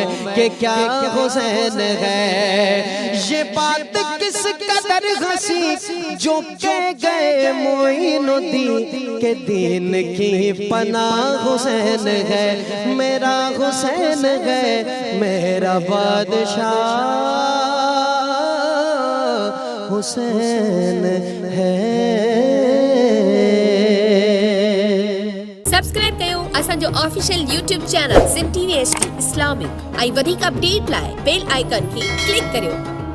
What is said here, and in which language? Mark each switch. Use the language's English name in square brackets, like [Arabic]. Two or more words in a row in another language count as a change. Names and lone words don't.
[Urdu] کہ کیا حسین ہے، یہ بات کس قدر ہنسی جو کہہ گئے معین الدین کہ دین کی پناہ حسین ہے، میرا حسین ہے، میرا بادشاہ حسین ہے۔ [Sindhi] سبسکرائب कयो असांजो [English] official YouTube channel [Sindhi] सिंध TV HD इस्लामिक ऐं वधीक अपडेट लाइ [English] bell icon [Sindhi] खे क्लिक करियो।